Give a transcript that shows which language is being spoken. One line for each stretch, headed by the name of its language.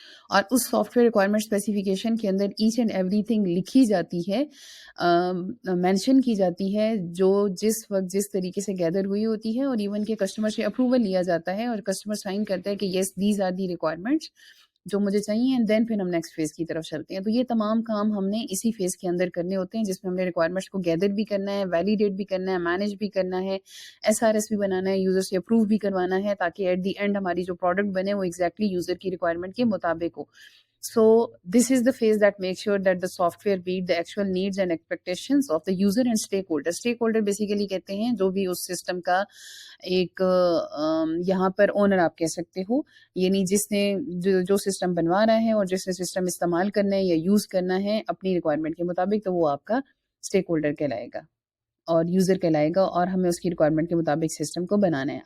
Urdu: اور اس soft where requirement specification کے اندر H and every thing لکھی جاتی ہے، مینشن کی جاتی ہے، جو جس وقت جس طریقے سے گیدر ہوئی ہوتی ہے، اور ایون کہ کسٹمر سے اپروول لیا جاتا ہے اور کسٹمر سائن کرتا ہے کہ
English: yes these are the requirements
Urdu: جو مجھے چاہیے، اینڈ دین پھر ہم نیکسٹ فیز کی طرف چلتے ہیں. تو یہ تمام کام ہم نے اسی فیز کے اندر کرنے ہوتے ہیں، جس میں ہم نے ریکوائرمنٹس کو گیدر بھی کرنا ہے، ویلیڈیٹ بھی کرنا ہے، مینیج بھی کرنا ہے، ایس آر ایس بھی بنانا ہے، یوزر سے اپروو بھی کروانا ہے، تاکہ
English: at the end
Urdu: ہماری جو پروڈکٹ بنے وہ ایگزیکٹلی یوزر کی ریکوائرمنٹ کے مطابق ہو.
English: So this is the phase that makes sure that the software meet the actual needs and expectations of the user and stakeholder.
Urdu: Stakeholder basically کہتے ہیں جو بھی اس سسٹم کا ایک یہاں پر اونر آپ کہہ سکتے ہو، یعنی جس نے جو سسٹم بنوا رہا ہے اور جس نے سسٹم استعمال کرنا ہے یا یوز کرنا ہے اپنی ریکوائرمنٹ کے مطابق، تو وہ آپ کا اسٹیک ہولڈر کہلائے گا اور یوزر کہلائے گا، اور ہمیں اس کی ریکوائرمنٹ کے مطابق سسٹم کو بنانا ہے.